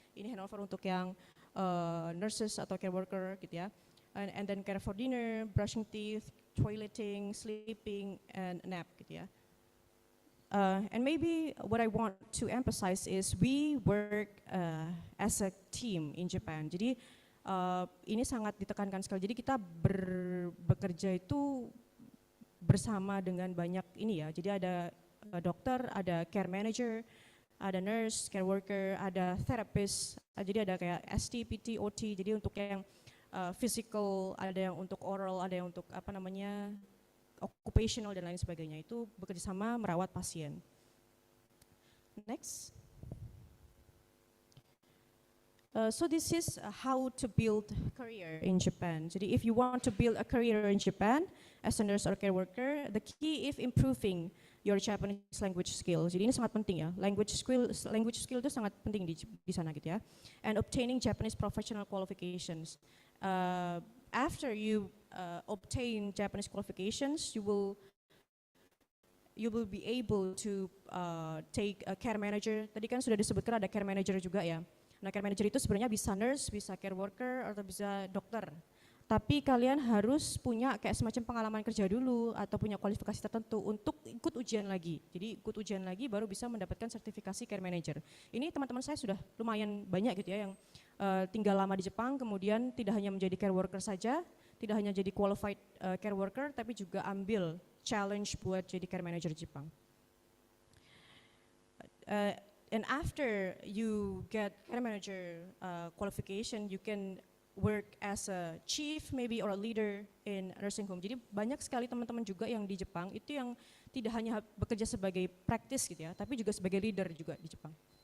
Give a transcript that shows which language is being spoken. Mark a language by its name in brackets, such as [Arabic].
[Indonesian] Ini handover untuk yang nurses atau care worker gitu ya. [English] And then care for dinner, brushing teeth, toileting, sleeping, and nap [Indonesian] gitu ya. [English] And maybe what I want to emphasize is we work as a team in Japan. [Indonesian] Jadi ini sangat ditekankan sekali. Jadi kita bekerja itu bersama dengan banyak ini ya. Jadi ada dokter, ada care manager, ada nurse, care worker, ada therapist. Jadi ada kayak ST, PT, OT. Jadi untuk yang physical, ada yang untuk oral, ada yang untuk occupational dan lain sebagainya. Itu bekerja sama merawat pasien. [English] Next. So this is how to build career in Japan. [Indonesian] Jadi [English] if you want to build a career in Japan as a nurse or care worker, the key is improving your Japanese language skill. [Indonesian] Jadi ini sangat penting ya. [English] Language skill [Indonesian] itu sangat penting di sana gitu ya. [English] And obtaining Japanese professional qualifications. After you obtain Japanese qualifications, you will be able to take a care manager. [Indonesian] Tadi kan sudah disebutkan ada care manager juga ya. Nah, care manager itu sebenarnya bisa nurse, bisa care worker, atau bisa dokter. Tapi kalian harus punya kayak semacam pengalaman kerja dulu atau punya kualifikasi tertentu untuk ikut ujian lagi. Jadi ikut ujian lagi baru bisa mendapatkan sertifikasi care manager. Ini teman-teman saya sudah lumayan banyak gitu ya yang tinggal lama di Jepang, kemudian tidak hanya menjadi care worker saja, tidak hanya jadi qualified care worker, tapi juga ambil challenge buat jadi care manager di Jepang. [English] And after you get care manager qualification, you can work as a chief maybe or a leader in nursing home. [Indonesian] Jadi banyak sekali teman-teman juga yang di Jepang itu yang tidak hanya bekerja sebagai practice gitu ya, tapi juga sebagai leader juga di Jepang.